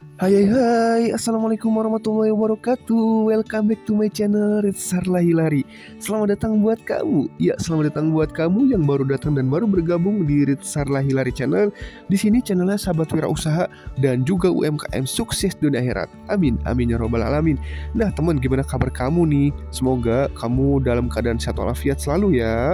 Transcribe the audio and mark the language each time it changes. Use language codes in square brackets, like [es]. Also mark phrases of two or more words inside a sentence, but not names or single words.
[ar] Hai hai hai, السلام عليكم ورحمة الله وبركاته. [en] Welcome back to my channel, It's Sarla Hilary. [id] Selamat datang buat kamu. Ya, selamat datang buat kamu yang baru datang dan baru bergabung di It's Sarla Hilary channel. Di sini channelnya sahabat wirausaha dan juga UMKM sukses dunia akhirat. [ar] آمين آمين يا رب العالمين. [id] Nah teman, gimana kabar kamu nih? Semoga kamu dalam keadaan sehat walafiat selalu ya.